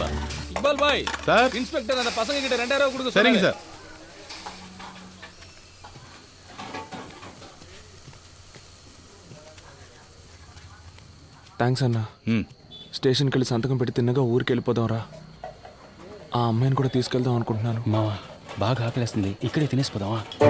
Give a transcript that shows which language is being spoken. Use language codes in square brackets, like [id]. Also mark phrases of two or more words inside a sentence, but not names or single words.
[ta] இக்பால் பாய் சார். இன்ஸ்பெக்டர் அந்த பசங்க கிட்ட 2000 ரூபாய் கொடுக்க சரிங்க சொன்னாரு. சார். [te] థ్యాంక్స్ అన్న. స్టేషన్కి వెళ్ళి సంతకం పెట్టి తిన్నగా ఊరికి వెళ్ళిపోదాం రా. ఆ అమ్మాయిని కూడా తీసుకెళ్దాం అనుకుంటున్నాను. మావా బాగా ఆకలేస్తుంది, ఇక్కడే తినేసిపోదామా?